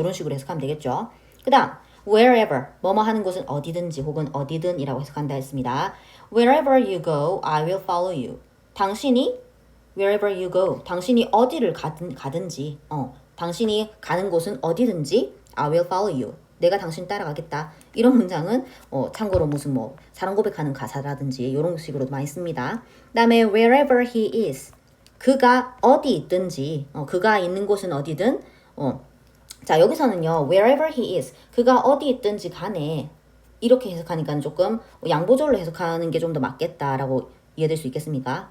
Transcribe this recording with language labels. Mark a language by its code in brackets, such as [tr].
[ko] 이런 식으로 해석하면 되겠죠. 그 다음, wherever. 뭐뭐 하는 곳은 어디든지 혹은 어디든이라고 해석한다 했습니다. [en] Wherever you go, I will follow you. [ko] 당신이 [en] wherever you go. [ko] 당신이 어디를 가든지, 당신이 가는 곳은 어디든지 [en] I will follow you. [ko] 내가 당신 따라가겠다. 이런 문장은 참고로 무슨 뭐 사랑 고백하는 가사라든지 이런 식으로도 많이 씁니다. 그 다음에 [en] wherever he is. [ko] 그가 어디 있든지, 그가 있는 곳은 어디든, 자, 여기서는요, [en] wherever he is, [ko] 그가 어디 있든지 간에, 이렇게 해석하니까 조금 양보절로 해석하는 게 좀 더 맞겠다라고 이해될 수 있겠습니까?